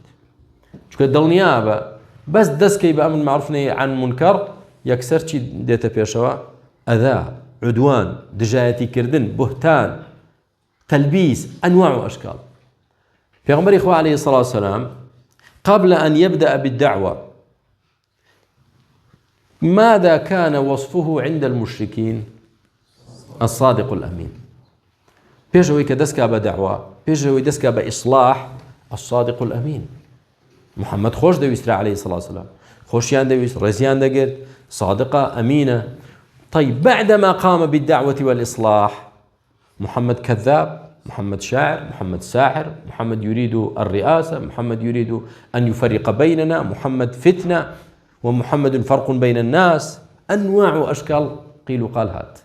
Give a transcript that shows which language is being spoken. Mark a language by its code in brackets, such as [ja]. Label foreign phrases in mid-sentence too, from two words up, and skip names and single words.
[ckb] چونکە دڵنیا بە بەس دەستکەی بە [ar] ئەمر معروف نەهی عن منکەر، [ckb] یەکسەر چی دێتە پێشەوە؟ ئەذا، عودوان، دژایەتی کردن، بوهتان، تەلبیس، [ar] ئەنواع و ئەشکال. [ckb] پێغەمبەری خوا [ar] عەلەیهی سەڵات وسەلام قبل أن يبدأ بالدعوة ماذا كان وصفه عند المشركين؟ الصادق الأمين. [ckb] پێشەوەی کە دەستکا بە دەعوا، پێشەوەی دەستکا بە ئیصلاح، [ar] الصادق الأمين. [ckb] محمد خۆش دەویسترا [ar] عەلەیهی سەڵات وسەلام، [ckb] خۆشیان دەویست، ڕێزیان دەگرت، [ar] صادقة أمينة. طيب بعدما قام بالدعوة والإصلاح محمد كذاب، محمد شاعر، محمد ساحر، محمد يريد الرئاسة، محمد يريد أن يفرق بيننا، محمد فتنة، ومحمد فرق بين الناس، أنواع وأشكال قيل وقال هات.